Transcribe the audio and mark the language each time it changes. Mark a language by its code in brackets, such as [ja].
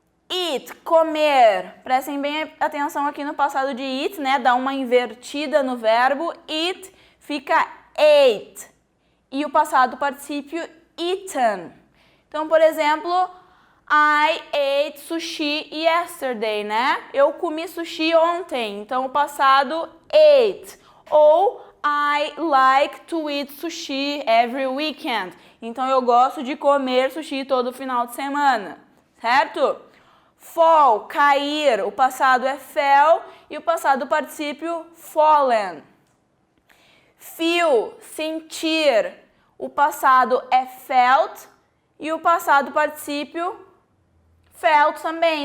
[pt] Eat, comer. Prestem bem atenção aqui no passado de eat, né? Dá uma invertida no verbo. Eat fica ate. E o passado particípio eaten. Então, por exemplo, [en] I ate sushi yesterday, [pt] né? Eu comi sushi ontem. Então, o passado ate. [en] Ou I like to eat sushi every weekend. [pt] Então, eu gosto de comer sushi todo final de semana, certo? Fall, cair, o passado é fell e o passado particípio fallen. Feel, sentir, o passado é felt e o passado particípio felt também.